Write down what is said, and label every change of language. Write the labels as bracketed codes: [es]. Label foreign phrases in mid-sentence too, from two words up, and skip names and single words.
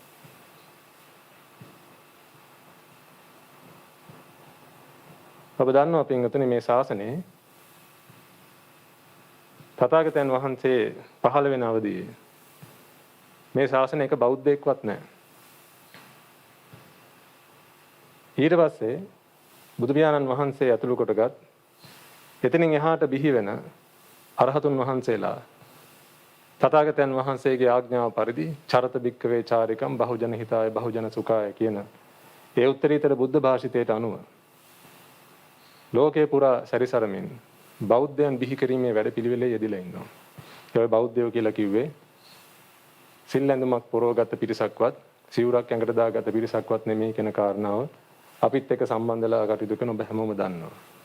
[si] ඔබ දන්නවා පින්වතුනි මේ ශාසනයේ තථාගතයන් වහන්සේ පහළ වෙන අවදියේ මේ ශාසනය එක බෞද්ධයෙක්වත් නැහැ. ඊට පස්සේ බුදු පියාණන් වහන්සේ ඇතුළු කොටගත් එතනින් එහාට බිහි වෙන අරහතුන් වහන්සේලා තථාගතයන් වහන්සේගේ ආඥාව පරිදි [pi] චරත භික්කවේ චාරිකම් බහුජන හිතාය බහුජන සුඛාය [si] කියන ඒ උත්තරීතර බුද්ධ භාෂිතයට අනුව ලෝකේ පුරා සැරිසරමින් බෞද්ධයන් බිහි කිරීමේ වැඩපිළිවෙලේ යෙදලා ඉන්නවා. ඒ බෞද්ධයෝ කියලා කිව්වේ සිල් ඇඳුමක් පොරවගත්ත පිරිසක්වත් සිවුරක් ඇඟට දාගත්ත පිරිසක්වත් නෙමෙයි කියන කාරණාව අපිත් එක්ක සම්බන්ධලා කටයුතු කරන ඔබ හැමෝම දන්නවා.